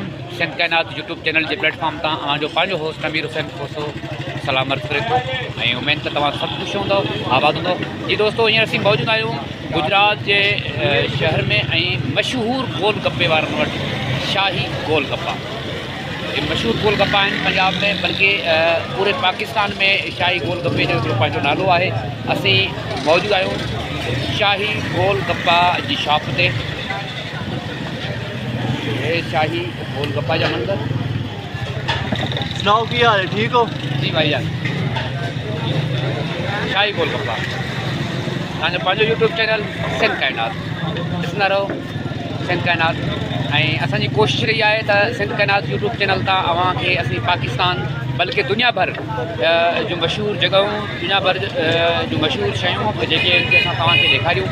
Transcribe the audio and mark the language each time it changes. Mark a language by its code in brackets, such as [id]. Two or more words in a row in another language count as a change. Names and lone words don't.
[sd] सिंध कायनात [en] YouTube channel [sd] के प्लेटफॉर्म तां अवांजो पंहिंजो होस्ट अमीर हुसैन कोसो सलाम अर्ज़ करे थो ऐं उमेद त तव्हां सभु ख़ुशि हूंदव, आबाद हूंदव। जी दोस्तों हींअर असीं मौजूदु आहियूं गुजरात जे शहर में ऐं मशहूरु गोलगप्पे वारनि वटि शाही गोलगप्पा। ये मशहूरु गोलगप्पा आहिनि पंजाब में, बल्कि पूरे पाकिस्तान में शाही गोलगप्पे जो हिकिड़ो पंहिंजो नालो आहे। असीं मौजूदु आहियूं शाही गोलगप्पा जी शॉप ते। ये शाही गोलगप्पा जा मंदिर। [pa] सुनाओ की हाल है, ठीक हो? [sd] जी भाईजान, शाही गोलगप्पा तव्हांजो पंहिंजो [en] YouTube channel [sd] सिंध कायनात ॾिसंदा रहो। सिंध कायनात ऐं असांजी कोशिशि रही आहे त सिंध कायनात [en] YouTube channel [sd] तां अव्हांखे असीं पाकिस्तान बल्कि दुनिया भर जो मशहूरु जॻहियूं, दुनिया भर जो मशहूरु शयूं जेके असां तव्हांखे ॾेखारियूं।